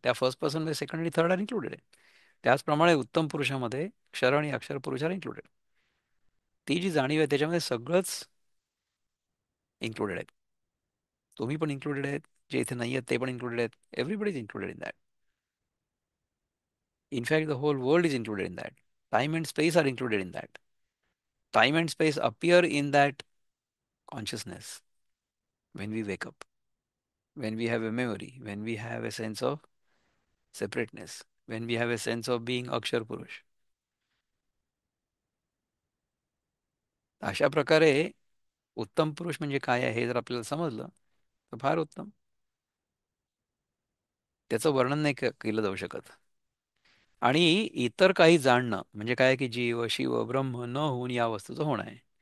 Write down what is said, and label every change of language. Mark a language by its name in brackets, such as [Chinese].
[Marathi] त्या first पर्सनमध्ये second आणि third [English] are included [Marathi] आहे. त्याचप्रमाणे उत्तम पुरुषामध्ये क्षर आणि अक्षर पुरुष आर इन्क्लुडेड. ती जी जाणीव आहे त्याच्यामध्ये सगळंच इन्क्लुडेड आहे. तुम्ही पण इन्क्लुडेड आहेत, जे इथे नाही आहेत ते पण इन्क्लुडेड आहेत. [English] Everybody is included in that. In fact the whole world is included in that. Time and space are included in that. Time and space appear in that consciousness when we wake up, when we have a memory, when we have a sense of separateness, when we have a sense of being Akshar Purush. [Marathi] अशा प्रकारे उत्तम पुरुष म्हणजे काय आहे हे जर आपल्याला समजलं तर फार उत्तम. त्याचं वर्णन नाही केलं जाऊ शकत. आणि इतर काही जाणणं म्हणजे काय की जीव शिव ब्रह्म न होऊन या वस्तूचं होणं आहे.